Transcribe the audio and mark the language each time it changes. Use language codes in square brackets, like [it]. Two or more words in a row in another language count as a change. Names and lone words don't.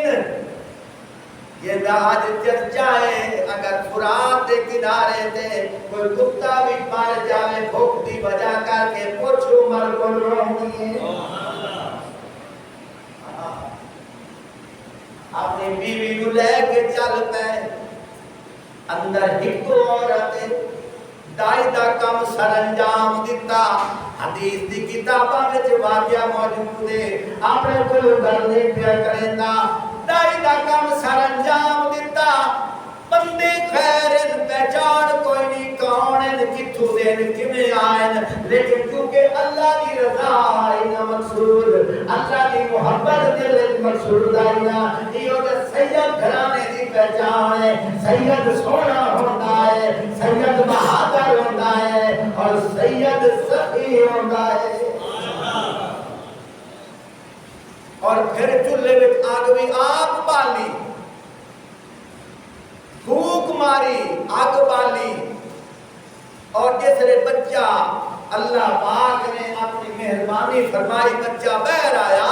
[ur] یہ آج چرچا ہے اگر فرات کے کنارے تے کوئی کتا بھی مر جائے بھوک دی وجہ کر کے پوچھ عمر کو رہنی ہے. اپنی بیوی کو لے کے چلتا ہے. اندر ایک عورت دائی دا کم سر انجام دیتا. [pa] حدیث دی کتاباں وچ واقعہ موجود ہے. اپنے کو گل نہیں پیا کریندا. دائی دا کم سر انجام دیتا. بندے خیر پہچان کوئی نہیں کون ہے کتھوں دے کیویں آئے. لیکن کیونکہ اللہ دی رضا ہے نہ مقصود اللہ دی محبت دل وچ مقصود ہے نا. ایو تے سید گھرانے دی پہچان ہے. سید سونا ہوندا ہے. سید بہادر ہوندا ہے اور سید سخی ہوندا ہے. اور پھر چولہے وچ آگ بھی آپ بالی پھوک ماری آگ بالی. [ur] اور جس نے بچہ اللہ پاک نے اپنی مہربانی فرمائی بچہ باہر آیا.